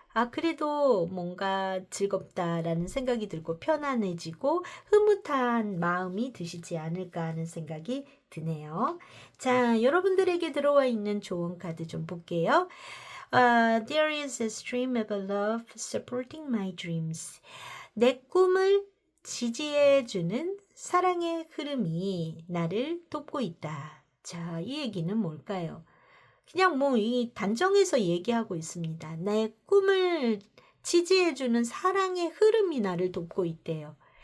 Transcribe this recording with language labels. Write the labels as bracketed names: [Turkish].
[Korean] 그래도 뭔가 즐겁다라는 생각이 들고 편안해지고 흐뭇한 마음이 드시지 않을까 하는 생각이 드네요. 자, 여러분들에게 들어와 있는 조언 카드 좀 볼게요. [English] There is a stream of love supporting my dreams. [Korean] 내 꿈을 지지해주는 사랑의 흐름이 나를 돕고 있다. 자, 이 얘기는 뭘까요? 그냥 이 단정해서 얘기하고 있습니다. 내 꿈을 지지해주는 사랑의 흐름이 나를 돕고 있대요.